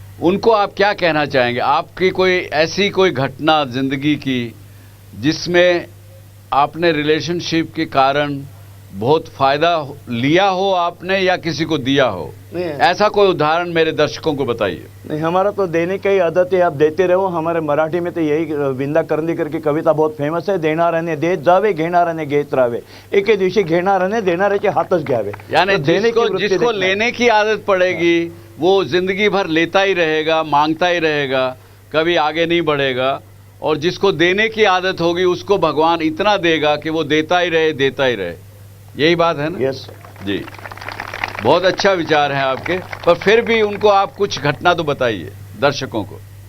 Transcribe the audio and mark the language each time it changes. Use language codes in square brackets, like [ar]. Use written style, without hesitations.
[hi] उनको आप क्या कहना चाहेंगे? आपकी कोई ऐसी कोई घटना जिंदगी की जिसमें आपने रिलेशनशिप के कारण बहुत फायदा लिया हो आपने, या किसी को दिया हो? ऐसा कोई उदाहरण मेरे दर्शकों को बताइए। नहीं, हमारा तो देने की ही आदत है, आप देते रहो। हमारे मराठी में तो यही विंदा करंदीकर की कविता बहुत फेमस है, [mr] देणाऱ्याने देत जावे, घेणाऱ्याने घेत राहावे, एके दिवशी घेणाऱ्याने देणाऱ्याचे हातच घ्यावे। [hi] यानी जिसको लेने की आदत पड़ेगी वो जिंदगी भर लेता ही रहेगा, मांगता ही रहेगा, कभी आगे नहीं बढ़ेगा। और जिसको देने की आदत होगी उसको भगवान इतना देगा कि वो देता ही रहे, देता ही रहे। यही बात है ना? [en] yes [hi] जी, बहुत अच्छा विचार है आपके। पर फिर भी उनको आप कुछ घटना तो बताइए दर्शकों को।